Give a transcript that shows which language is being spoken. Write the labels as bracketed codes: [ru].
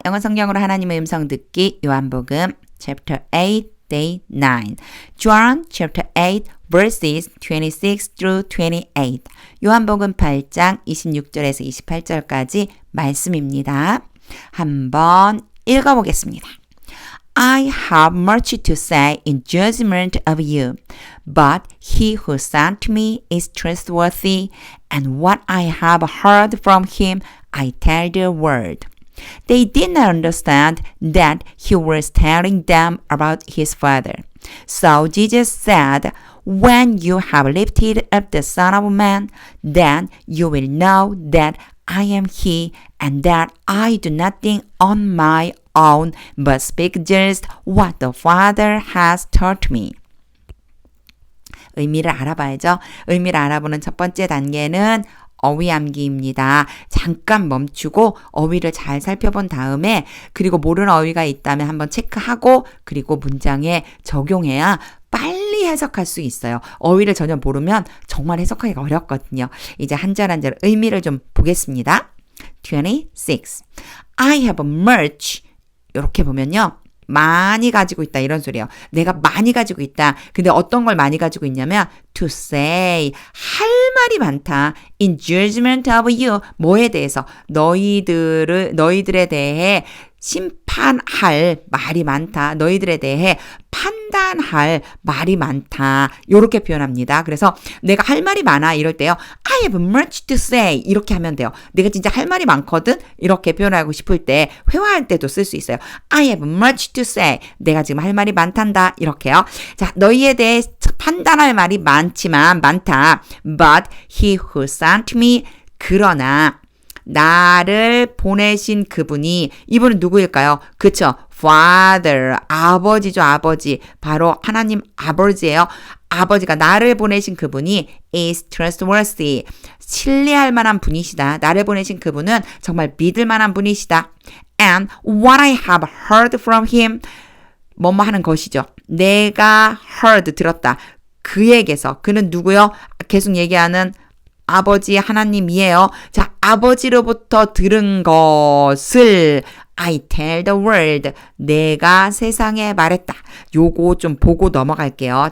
[ko] 영어 성경으로 하나님의 음성 듣기 요한복음 [en] Chapter 8 Day 9 John Chapter 8 Verses 26 through 28 [ko] 요한복음 8장 26절에서 28절까지 말씀입니다. 한번 읽어보겠습니다. [en] I have much to say in judgment of you, but he who sent me is trustworthy, and what I have heard from him I tell the world. They did not understand that he was telling them about his Father. So Jesus said, When you have lifted up the Son of Man, then you will know that I am he, and that I do nothing on my own, but speak just what the Father has taught me. [ko] 의미를 알아봐야죠. 의미를 알아보는 첫 번째 단계는 어휘 암기입니다. 잠깐 멈추고 어휘를 잘 살펴본 다음에 그리고 모르는 어휘가 있다면 한번 체크하고 그리고 문장에 적용해야 빨리 해석할 수 있어요. 어휘를 전혀 모르면 정말 해석하기가 어렵거든요. 이제 한 절 한 절 의미를 좀 보겠습니다. [en] 26. I have much. [ko] 이렇게 보면요. 많이 가지고 있다 이런 소리예요. 내가 많이 가지고 있다. 근데 어떤 걸 많이 가지고 있냐면 [en] to say [ko] 할 말이 많다. [en] In judgment of you [ko] 뭐에 대해서 너희들에 대해 심판할 말이 많다. 너희들에 대해 판단할 말이 많다. 이렇게 표현합니다. 그래서 내가 할 말이 많아 이럴 때요. [en] I have much to say [ko] 이렇게 하면 돼요. 내가 진짜 할 말이 많거든. 이렇게 표현하고 싶을 때 회화할 때도 쓸 수 있어요. [en] I have much to say. [ko] 내가 지금 할 말이 많단다. 이렇게요. 자, 너희에 대해 판단할 말이 많다. [en] But he who sent me [ko] 그러나 나를 보내신 그분이 이분은 누구일까요? 그쵸? Father, 아버지죠, 아버지. 바로 하나님 아버지예요. 아버지가 나를 보내신 그분이 [en] is trustworthy. [ko] 신뢰할 만한 분이시다. 나를 보내신 그분은 정말 믿을 만한 분이시다. [en] And what I have heard from him [ko] 뭐뭐 하는 것이죠. 내가 heard 들었다. 그에게서 그는 누구요? 계속 얘기하는 아버지 하나님이에요. 자, 아버지로부터 들은 것을 [en] I tell the world. [ko] 내가 세상에 말했다. 요거 좀 보고 넘어갈게요.